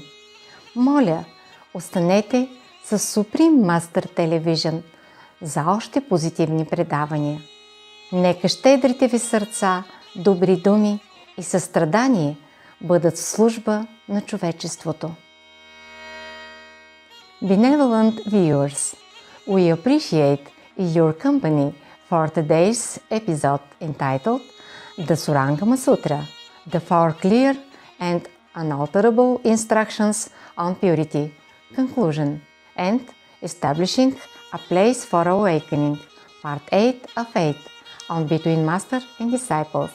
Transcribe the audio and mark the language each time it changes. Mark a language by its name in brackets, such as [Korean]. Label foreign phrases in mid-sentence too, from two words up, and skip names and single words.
[Bulgarian] Моля, останете с Supreme Master Television за още позитивни предавания. Нека щедрите ви сърца, добри думи и състрадание бъдат в служба на човечеството. [English] Benevolent viewers, we appreciate your company for today's episode entitled The Surangama Sutra, the Four Clear and Unalterable Instructions on Purity, Conclusion, and Establishing a Place for Awakening, Part 8 of 8, on Between Master and Disciples.